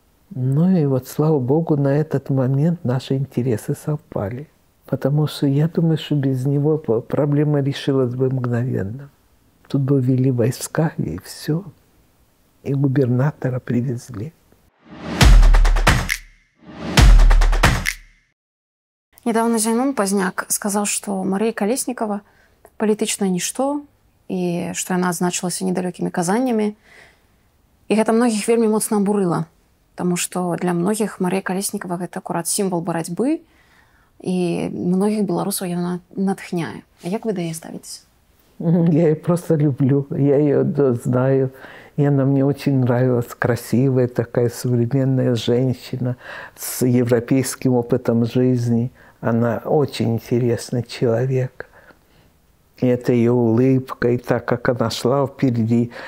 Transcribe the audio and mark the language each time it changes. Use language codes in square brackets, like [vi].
[ru] Ну и вот, слава Богу, на этот момент наши интересы совпали. Потому что я думаю, что без него проблема решилась бы мгновенно. Тут бы ввели войска, и все. И губернатора привезли. [be] Недавно Зайнун Пазняк сказал, что Мария Колесникова палітычнае нішто і што яна адзначылася недалёкімі казаннямі. І гэта многіх вельмі моцна абурыла, таму што для многіх Мария Колесникова гэта акурат сімвал барацьбы, і многіх беларусаў яна натхняе. А як вы да яе ставіцеся? [ru] Я ее просто люблю, я ее знаю. И она мне очень нравилась, красивая такая современная женщина с европейским опытом жизни. Она очень интересный человек. И это ее улыбка, и так, как она шла впереди.